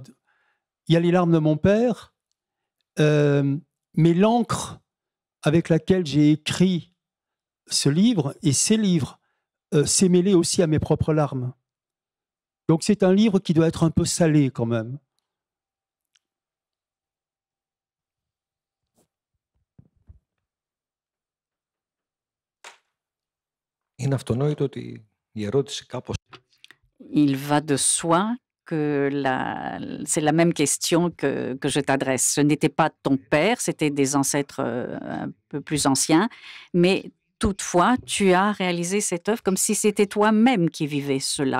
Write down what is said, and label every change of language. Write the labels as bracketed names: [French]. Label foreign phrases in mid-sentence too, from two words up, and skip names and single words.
[French] Il y a les larmes de mon père, mais l'encre avec laquelle j'ai écrit ce livre et ces livres s'est mêlée aussi à mes propres larmes. Donc c'est un livre qui doit être un peu salé quand même. [Greek] Είναι αυτονόητο ότι η ερώτηση κάπως... [French] Il va de soi que c'est la même question que je t'adresse. Ce n'était pas ton père, c'était des ancêtres un peu plus anciens, mais toutefois, tu as réalisé cette œuvre comme si c'était toi-même qui vivais cela.